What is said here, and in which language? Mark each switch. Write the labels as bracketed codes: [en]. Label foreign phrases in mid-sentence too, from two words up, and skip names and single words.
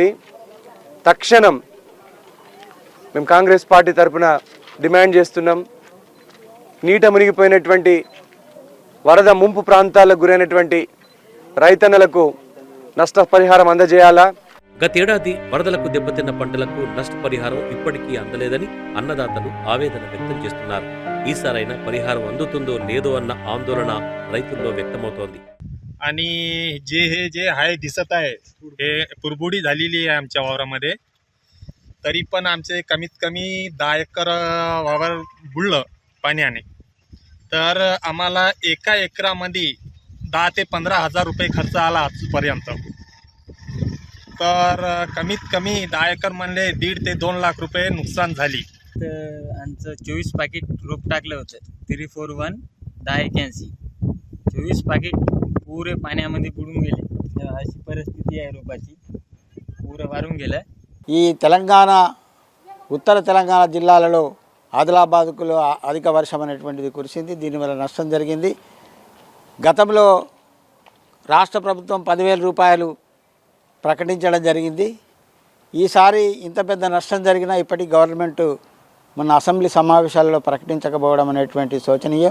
[te] తక్షణం మేము కాంగ్రెస్ పార్టీ తరఫున డిమాండ్ చేస్తున్నాం, నీట మునిగిపోయినటువంటి వరద ముంపు ప్రాంతాలకు గురైనటువంటి రైతన్నలకు నష్టపరిహారం అందజేయాలా. గతేడాది వరదలకు దెబ్బతిన్న పంటలకు నష్టపరిహారం ఇప్పటికీ అందలేదని అన్నదాతలు ఆవేదన వ్యక్తం చేస్తున్నారు. ఈసారైనా పరిహారం అందుతుందో లేదో అన్న ఆందోళన రైతుల్లో వ్యక్తమవుతోంది. [mr] आणि जे हाय दिसत आहे हे पुरबुडी झालेली आहे आमच्या वावरामध्ये. तरी पण आमचे कमीत कमी 10 एकर वावर बुडलं पाण्याने. तर आम्हाला एका एकरामध्ये 10 ते 15 हजार रुपये खर्च आला आजपर्यंत. तर कमीत कमी 10 एकर म्हणले 1.5 ते 2 लाख रुपये नुकसान झाली. आमचं 24 पाकिट रोप टाकलं होतं 341 1081. 24 पाकिट पुरे पाण्यामध्ये बुडून गेले. अशी परिस्थिती आहे, रोपाची पुरं वारून गेलं. [te] ఈ తెలంగాణ ఉత్తర తెలంగాణ జిల్లాలలో ఆదిలాబాద్లో అధిక వర్షం అనేటువంటిది కురిసింది. దీనివల్ల నష్టం జరిగింది. గతంలో రాష్ట్ర ప్రభుత్వం 10,000 రూపాయలు ప్రకటించడం జరిగింది. ఈసారి ఇంత పెద్ద నష్టం జరిగినా ఇప్పటికీ గవర్నమెంట్ మొన్న అసెంబ్లీ సమావేశాలలో ప్రకటించకపోవడం అనేటువంటి శోచనీయం.